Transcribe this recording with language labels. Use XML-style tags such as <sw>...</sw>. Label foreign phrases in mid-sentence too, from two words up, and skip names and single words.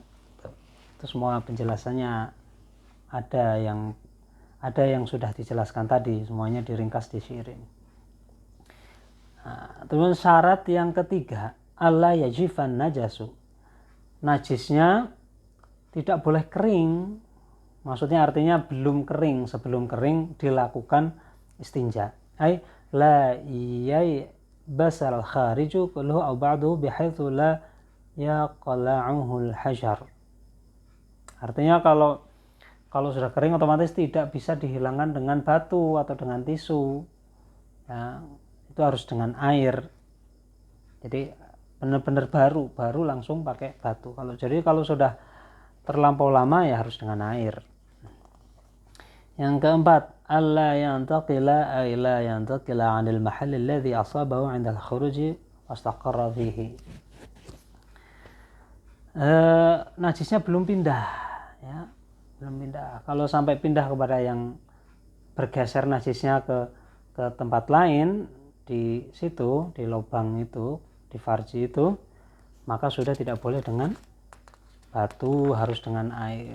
<id>Itu semua penjelasannya ada yang sudah dijelaskan tadi, semuanya diringkas di syair ini. Nah, terus syarat yang ketiga,</id> <ar>ألا يجف النجس.</ar> <id>Najisnya tidak boleh kering. Maksudnya artinya belum kering, sebelum kering dilakukan istinja.</id> <ar>أي لا يبس الخارج كله أو بعضه بحيث لا يقلعه الحجر.</ar> <id>Artinya kalau sudah kering otomatis tidak bisa dihilangkan dengan batu atau dengan tisu. Ya, itu harus dengan air. Jadi benar-benar baru langsung pakai batu. Kalau sudah terlampau lama ya harus dengan air. Yang keempat,</id> <ar>ألا ينتقل أي لا ينتقل عن المحل الذي أصابه عند الخروج واستقر فيه.</ar> <id>Najisnya belum pindah, ya. Belum pindah. Kalau sampai pindah kepada yang bergeser najisnya ke tempat lain di situ, di lubang itu, di farji itu, maka sudah tidak boleh dengan batu, harus dengan air.</id>